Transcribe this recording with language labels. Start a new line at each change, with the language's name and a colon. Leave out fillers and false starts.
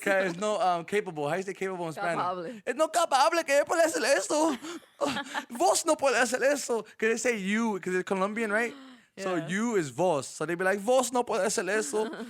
English: it's no, capable. How you say capable in Spanish? Capable.
Spanish: Es no capable que puede hacer eso. Vos no puede hacer eso.
English: Because they say you, because it's Colombian, right? So Yeah. you is vos. So they be like,
Spanish: vos no puede hacer eso.